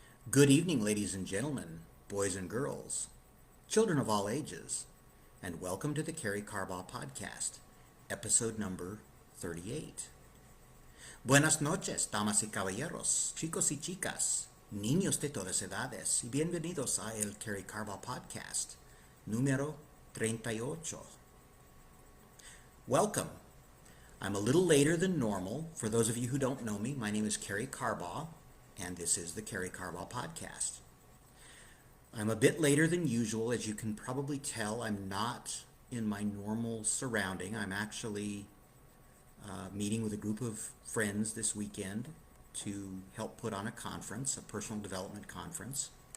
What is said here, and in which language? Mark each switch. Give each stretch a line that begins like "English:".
English: Good evening, ladies and gentlemen, boys and girls, children of all ages, and welcome to the Karey Carbaugh podcast, episode number 38.
Spanish: Buenas noches, damas y caballeros, chicos y chicas, niños de todas edades, y bienvenidos a el Karey Carbaugh podcast, número 38.
English: Welcome. I'm a little later than normal. For those of you who don't know me, my name is Karey Carbaugh, and this is the Karey Carbaugh podcast. I'm a bit later than usual. As you can probably tell, I'm not in my normal surrounding. I'm actually meeting with a group of friends this weekend to help put on a conference, a personal development conference.